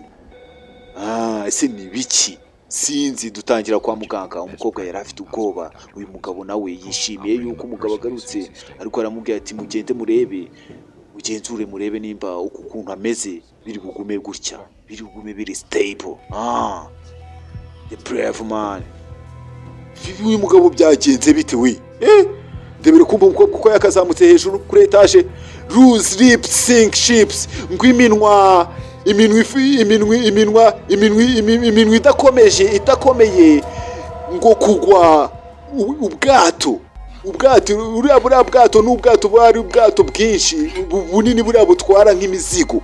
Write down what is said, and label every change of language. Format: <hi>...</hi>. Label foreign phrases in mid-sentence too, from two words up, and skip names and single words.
<rw>Ese ni biki? Sinzi. Dutangira kwa muganga. Umukobwa yari afite ubwoba. Uyu mugabo nawe yishimiye yuko umugabo agarutse, ariko aramubwira ati mugende murebe, ugenzure murebe nimba uku kuntu ameze biri bugume gutya, biri bugume biri stable.</rw> <en>The brave man.</en> <rw>Uyu mugabo byagenze bite we? Ndebere kumva umukobwa uko yakazamutse hejuru kuri etage.</rw> <en>Loose lips sink ships.</en> <rw>Ngwiminwa iminwa idakomeye ngo kugwa ubwato uriya bwato n'ubwato bwari ubwato bwinshi bunini buriya butwara nk'imizigo.</rw>